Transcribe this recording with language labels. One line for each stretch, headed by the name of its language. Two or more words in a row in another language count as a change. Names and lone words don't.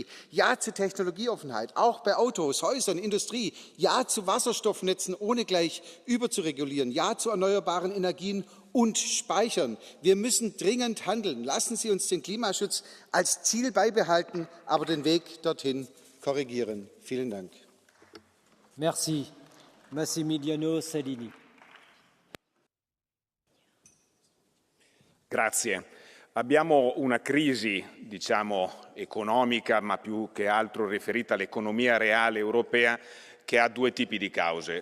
German: Ja zu Technologieoffenheit, auch bei Autos, Häusern, Industrie. Ja zu Wasserstoffnetzen, ohne gleich überzuregulieren. Ja zu erneuerbaren Energien und Speichern. Wir müssen dringend handeln. Lassen Sie uns den Klimaschutz als Ziel beibehalten, aber den Weg dorthin korrigieren. Vielen Dank.
French: Merci. Massimiliano Salini.
Italian: Grazie. Abbiamo una crisi, diciamo, economica, ma più che altro riferita all'economia reale europea, che ha due tipi di cause.